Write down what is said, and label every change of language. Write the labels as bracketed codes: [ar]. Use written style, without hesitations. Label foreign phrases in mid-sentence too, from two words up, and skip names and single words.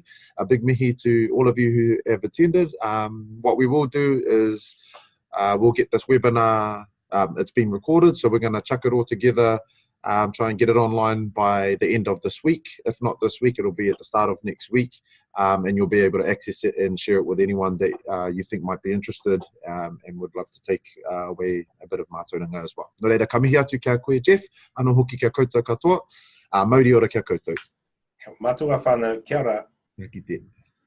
[en] A big mihi to all of you who have attended. What we will do is we'll get this webinar, it's been recorded, so we're going to chuck it all together, try and get it online by the end of this week. If not this week, it'll be at the start of next week. And you'll be able to access it and share it with anyone that you think might be interested and would love to take away a bit of mātauranga as well. [mi] Nō reira, ka mihi atu kia koe, Jeff. Anō hoki kia koutou katoa. Mauri ora kia koutou. Matua whānau, kia ora. Kia kite.